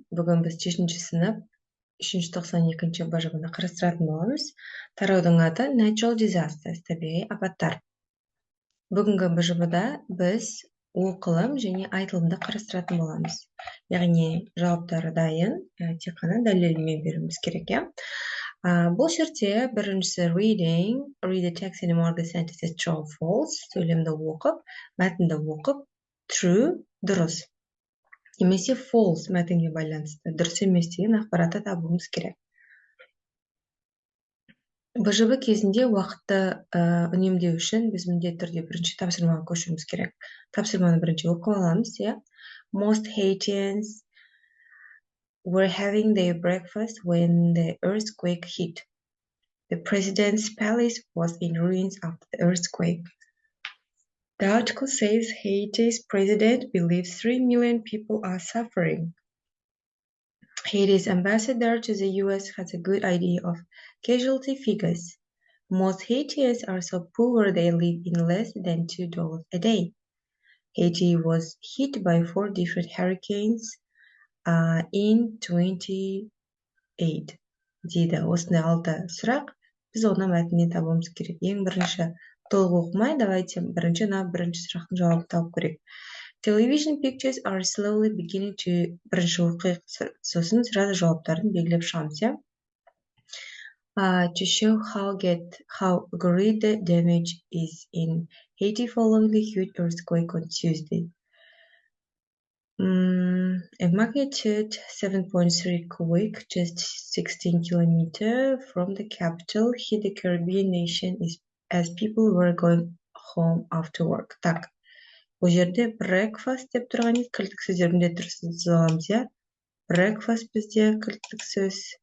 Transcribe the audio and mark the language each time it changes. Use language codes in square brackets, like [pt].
[kk] Бүгін біз 7-ші сынып 392 бажыбында қарастыратын боламыз. Тараудың аты Natural Disasters, табиғи апаттар. Бүгінгі бажыбыда біз оқылым және айтылымды қарастыратын боламыз. Яғни жауаптары дайын, тек қана дәлелмен беруіміз керек. [en] Бұл жерде біріншісі read the text and mark the sentences true or false, [kk] сөйлемді оқып, мәтінді оқып, [en] true, дұрыс. [kk] Немесе false мәтінге байланысты дұрыс емес деген ақпаратты табуымыз керек. БЖБ кезінде уақытты үнемдеу үшін біз міндетті түрде бірінші тапсырмаға көшуіміз керек. Тапсырманы бірінші оқып аламыз, [en] Most Haitians were having their breakfast when the earthquake hit. The president's palace was in ruins after the earthquake. The article says Haiti's president believes 3 million people are suffering. Haiti's ambassador to the US has a good idea of casualty figures. Most Haitians are so poor they live in less than $2 a day. Haiti was hit by 4 different hurricanes in 28. [kk] дейді. Осындай 6 сұрақ. Біз оны мәтіннен табуымыз керек. Ең бірінші толық оқымай, [ru] давайте [kk] бірінші сұрақтың жауабын тауып көрейік. [en] Television pictures are slowly beginning to [kk] бірінші оқиық, сосын сразу жауаптарын белгілеп шығамыз, [en] To show how great the damage is in Haiti following the huge earthquake on Tuesday. A magnitude 7.3 quake just 16 kilometers from the capital hit the Caribbean nation as people were going home after work. [ru] Так, [kk] бұл жерде breakfast деп тұрған еді, кілттік сөздерінде дұрыс аламыз, Breakfast бізде кілттік сөз.